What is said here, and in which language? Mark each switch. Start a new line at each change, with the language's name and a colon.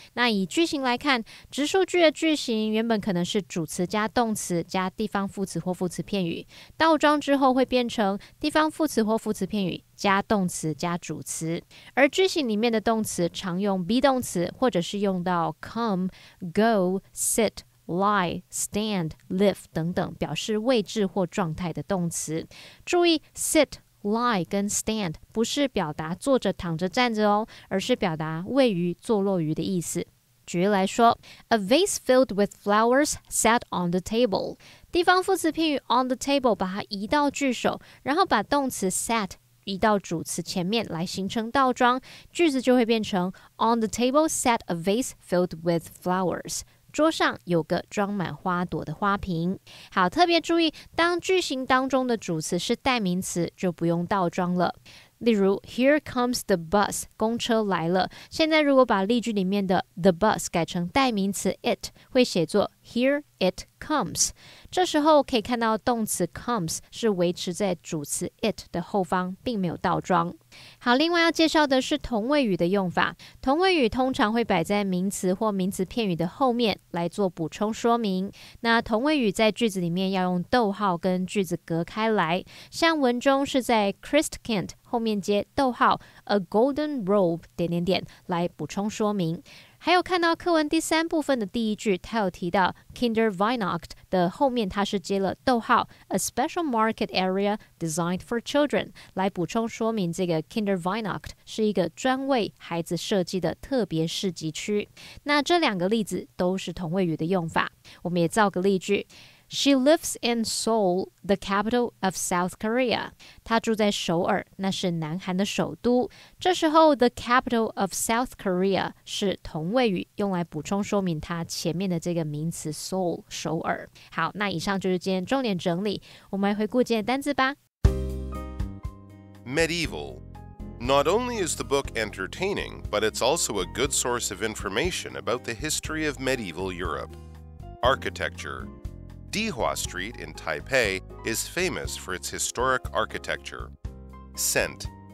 Chinese: 那以句型来看，直述句的句型原本可能是主词加动词加地方副词或副词片语，倒装之后会变成地方副词或副词片语加动词加主词，而句型里面的动词常用 be 动词，或者是用到 come, go, sit, lie, stand, live 等等表示位置或状态的动词。注意 sit、lie 跟 stand 不是表达坐着、躺着、站着哦，而是表达位于、坐落于的意思。举例来说
English: A vase filled with flowers sat on the table。
Chinese: 地方副词片语
English: on the table
Chinese: 把它移到句首，然后把动词 sat移到主词前面来形成倒装，句子就会变成
English: On the table sat a vase filled with flowers。
Chinese: 桌上有个装满花朵的花瓶。好，特别注意，当句型当中的主词是代名词，就不用倒装了。例如
English: Here comes the bus，
Chinese: 公车来了。现在如果把例句里面的
English: the bus
Chinese: 改成代名词 it， 会写作
English: Here it comes。
Chinese: 这时候可以看到动词 comes 是维持在主词 it 的后方，并没有倒装。好，另外要介绍的是同位语的用法。同位语通常会摆在名词或名词片语的后面来做补充说明。那同位语在句子里面要用逗号跟句子隔开来，像文中是在 Christkind后面接逗号
English: a golden robe...
Chinese: 来补充说明。还有看到课文第三部分的第一句，它有提到 Kinderweihnacht 的后面它是接了逗号
English: a special market area designed for children
Chinese: 来补充说明这个 Kinderweihnacht 是一个专为孩子设计的特别市集区。那这两个例子都是同位语的用法，我们也造个例句。
English: She lives in Seoul, the capital of South Korea.
Chinese: 她住在首尔，那是南韩的首都。这时候
English: the capital of South Korea
Chinese: 是同位语，用来补充说明它前面的这个名词 Seoul 首尔。好，那以上就是今天重点整理，我们来回顾今天的单字吧。
English: Medieval. Not only is the book entertaining, but it's also a good source of information about the history of medieval Europe. Architecture.Dihua Street in Taipei is famous for its historic architecture. Scent.